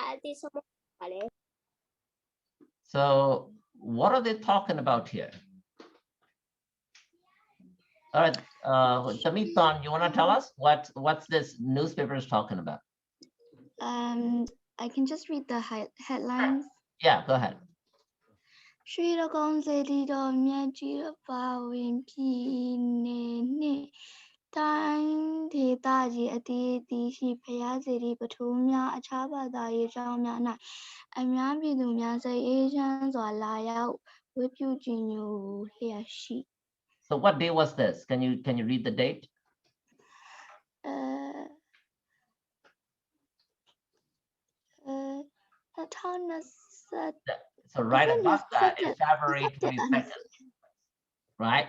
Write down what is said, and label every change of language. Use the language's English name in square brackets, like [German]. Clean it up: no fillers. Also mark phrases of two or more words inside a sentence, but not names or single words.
[English] So what are they talking about here? All right, Tamitan, you want to tell us what's this newspaper is talking about? I can just read the headlines. Yeah, go ahead. [Burmese] ရွှေတကုန်းစေတီတော်မြတ်ကြီးအပါဝင်ပြည်နယ်နှင့်တိုင်းဒေသကြီးအသီးသီးရှိဘုရားစေတီပုထိုးများအခြားဘာသာရေးကျောင်းများ၌အများပြည်သူများစိတ်အေးချမ်းစွာလာရောက်ဝတ်ပြုကြည်ညိုလျက်ရှိ [English] So what day was this? Can you read the date? So right above that is February 22nd, right?